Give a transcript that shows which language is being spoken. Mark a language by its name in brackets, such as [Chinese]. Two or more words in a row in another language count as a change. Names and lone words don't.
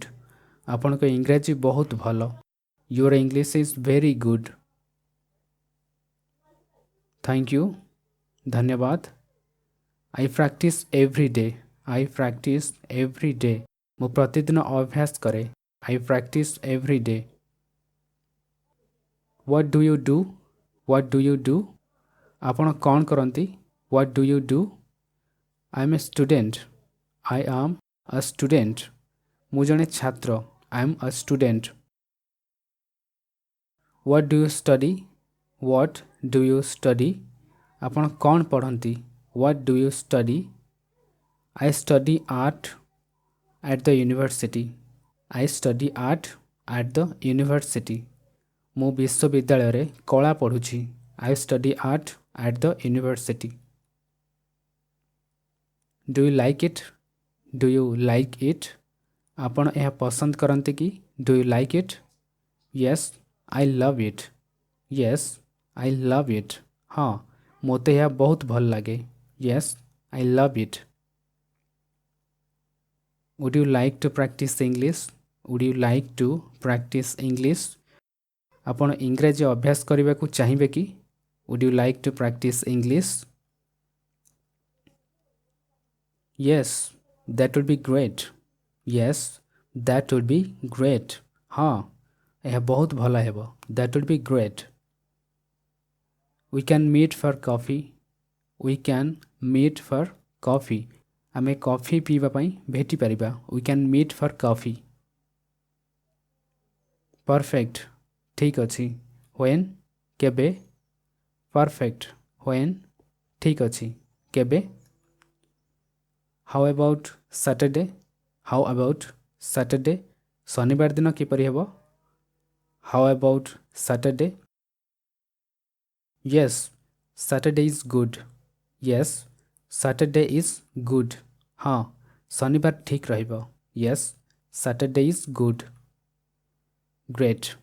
[Odia] ଆପଣଙ୍କ ଇଂରାଜୀ ବହୁତ ଭଲ. [English] Your English is very good. Thank you. ଧନ୍ୟବାଦ. I practice every day. I practice every day. [Odia] ମୁଁ ପ୍ରତିଦିନ ଅଭ୍ୟାସ କରେ. [English] I practice every day. What do you do? What do you do? [Odia] ଆପଣ କ'ଣ କରନ୍ତି? [English] What do you do? I am a student. I am a student. [Odia] ମୁଁ ଜଣେ ଛାତ୍ର. [English] I am a student. What do you study? What do you study? [Odia] ଆପଣ କ'ଣ ପଢ଼ନ୍ତି? [English] What do you study? I study art at the university. I study art at the university. [Odia] ମୁଁ ବିଶ୍ୱବିଦ୍ୟାଳୟରେ କଳା ପଢ଼ୁଛି. [English] I study art at the university. Do you like it? Do you like it? [Odia] ଆପଣ ଏହା ପସନ୍ଦ କରନ୍ତି କି? [English] Do you like it? Yes, I love it. Yes, I love it. [Odia] ହଁ, ମୋତେ ଏହା ବହୁତ ଭଲ ଲାଗେ. [English] Yes, I love it. Would you like to practice English? Would you like to practice English? [Odia] ଆପଣ ଇଂରାଜୀ ଅଭ୍ୟାସ କରିବାକୁ ଚାହିଁବେ କି? [English] Would you like to practice English? Yes, that would be great. Yes, that would be great. [Odia] ହଁ, ଏହା ବହୁତ ଭଲ ହେବ. [English] That would be great. We can meet for coffee. We can meet for coffee. [Odia] ଆମେ କଫି ପିଇବା ପାଇଁ ଭେଟି ପାରିବା. [English] We can meet for coffee. Perfect. [Odia] ଠିକ୍ ଅଛି. [English] When? କେବେ? Perfect. When? [Odia] ଠିକ୍ ଅଛି. କେବେ? [English] How about Saturday? How about Saturday? [Odia] ଶନିବାର ଦିନ କିପରି ହେବ? [English] How about Saturday? Yes, Saturday is good. Yes, Saturday is good. [Odia] ହଁ, ଶନିବାର ଠିକ୍ ରହିବ. [English] Yes, Saturday is good. Great.